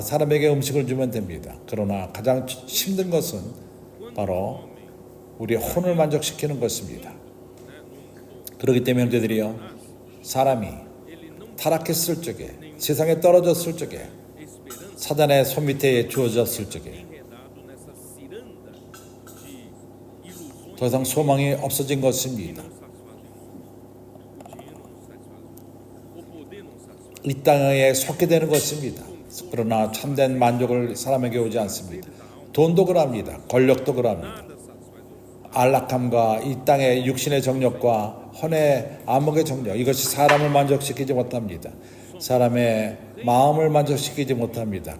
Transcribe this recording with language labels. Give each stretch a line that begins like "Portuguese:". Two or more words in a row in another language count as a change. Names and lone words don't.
Korean: 사람에게 음식을 주면 됩니다. 그러나 가장 힘든 것은 바로 우리의 혼을 만족시키는 것입니다. 그렇기 때문에 형제들이요, 사람이 타락했을 적에, 세상에 떨어졌을 적에, 사단의 손밑에 주어졌을 적에
Portuguese: enredado nessa ciranda de ilusões
Korean: 더 이상 소망이 없어진 것입니다.
Portuguese: o poder não satisfaz.
Korean: 이 땅에 속게 되는 것입니다. 그러나 참된 만족을 사람에게 오지 않습니다. 돈도 그럽니다. 권력도 그럽니다. 안락함과 이 땅의 육신의 정력과 혼의 안목의 정력, 이것이 사람을 만족시키지 못합니다. 사람의 마음을 만족시키지 못합니다.